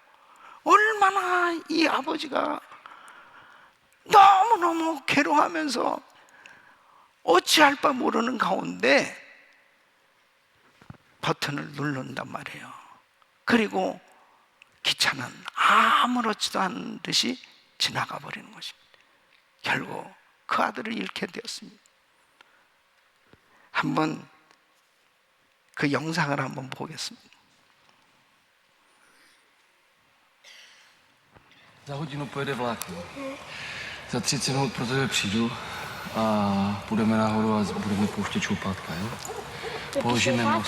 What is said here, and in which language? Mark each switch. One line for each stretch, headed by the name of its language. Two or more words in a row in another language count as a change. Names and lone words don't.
Korean: 얼마나 이 아버지가 너무너무 괴로워하면서 어찌할 바 모르는 가운데 버튼을 누른단 말이에요. 그리고 기차는 아무렇지도 않은 듯이 지나가 버리는 것입니다. 결국 그 아들을 잃게 되었습니다. 한번 그 영상을 한번 보겠습니다.
Czech: Za hodinu pojede vlak. Za 30 minut pro tebe přijdu a půjdeme nahoru a budeme pouštět šoupátka, jo? Položíme most.